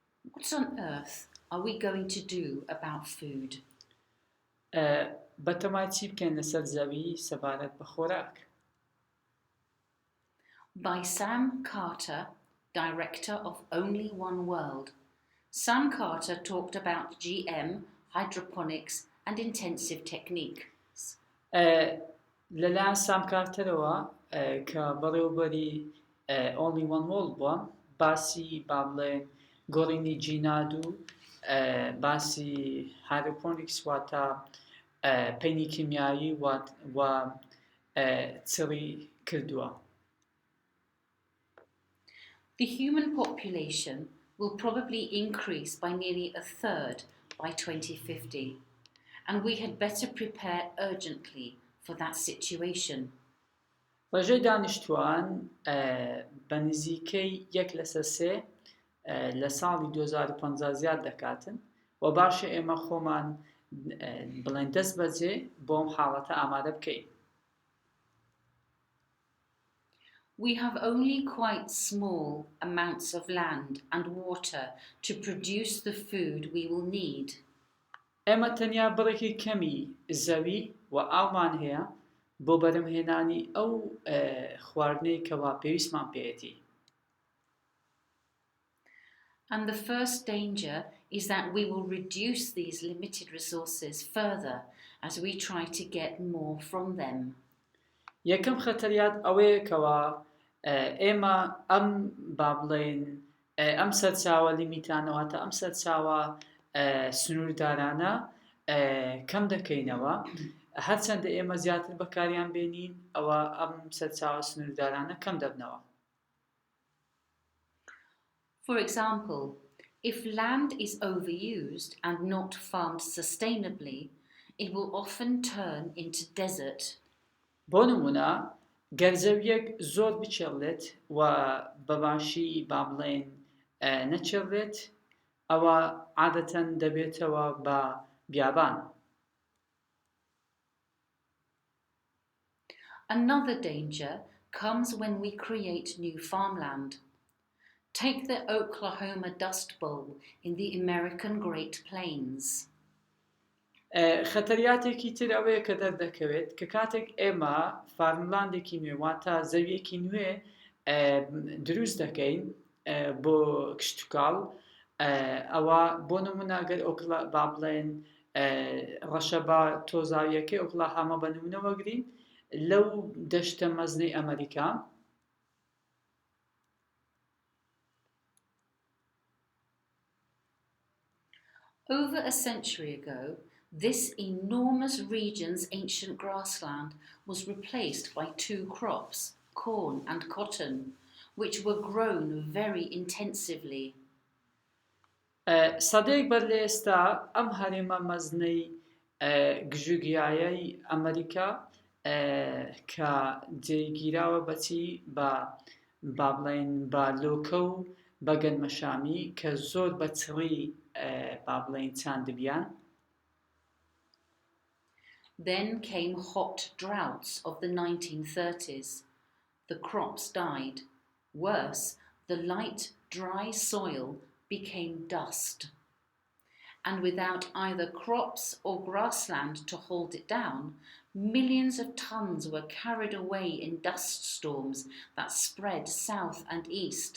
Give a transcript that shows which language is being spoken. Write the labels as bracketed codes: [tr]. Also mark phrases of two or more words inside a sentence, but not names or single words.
[en] What on earth are we going to do about food? [ckb] بەتەمای چی بکەین لەسەر زەوی سەبارەت بە خۆراک؟ [en] By Sam Carter, director of Only One World. Sam Carter talked about GM, hydroponics and intensive techniques. [ckb] لەلایەن سام کارتەرەوە کە بەڕێوەبەری Only One World بووە باسی با بڵێن گۆڕینی جیناد و باسی هایدروپۆنیکس واتە پەینی کیمیایی و چڕی کردووە. [en] The human population will probably increase by nearly a third by 2050, and we had better prepare urgently for that situation. [ckb] ڕێژەی دانیشتووان بە نزیکەی 1/3 لە ساڵی 2050 زیاد دەکاتن و باشە ئێمە خۆمان بڵێن دەست بەجێ بۆم حاڵەتە ئامادە بکەین. [en] We have only quite small amounts of land and water to produce the food we will need. [ckb] ئێمە تەنیا بڕێکی کەمی زەوی و ئاومان هەیە بۆ بەرهەمهێنانی ئەو خواردنەی کەوا پێویستمان پێێتی. [en] And the first danger is that we will reduce these limited resources further as we try to get more from them. [ckb] یەکەم خەتەریات ئەوەیە کەوا ئێمە ئەم با بڵێن ئەم سەرچاوە لیمیتانەوەتە ئەم سەرچاوە سنووردارانە کەم دەکەینەوە هەرچەندە ئێمە زیاتر بەکاریان بێنین ئەوە ئەم سەرچاوە سنووردارانە کەم دەبنەوە. [en] For example, if land is overused and not farmed sustainably, it will often turn into desert. [ckb] بۆ نمونە گەرزەویەک زۆر بچێڵێت و بەباشی با بڵێن نەچێڵێت ئەوە عادەتەن دەبێتەوە بە بیابان. [en] Another danger comes when we create new farmland. Take the Oklahoma Dust Bowl in the American Great Plains. [ckb] خەتەریاتێکی تر ئەوەیە کە دەردەکەوێت کە کاتێک ئێمە فارملاندێکی نوێ واتە زەویەکی نوێ دروست دەکەین بۆ کشتتوکاڵ ئەوە بۆ نمونە ئەگەر با بڵێن ڕەشەبا تۆزاویەکەی ئۆکلاهاما بە نمونە وەگرین لەو دەشتە مەزنەی ئەمریکا [en] Over a century ago, this enormous region's ancient grassland was replaced by two crops, corn and cotton, which were grown very intensively. [ckb] سەدەیەک بەر لە ئێستا ئەم هەرێمە مەزنەی گژوگیایەی ئەمریکا کە جێگیراوە بەچی بە با بڵێن بە لۆکە و بە گەنمەشامی کە زۆر بە چڕی با بڵێن چاندبیان. [en] Then came hot droughts of the 1930s. The crops died. Worse, the light, dry soil became dust. And without either crops or grassland to hold it down, millions of tons were carried away in dust storms that spread south and east.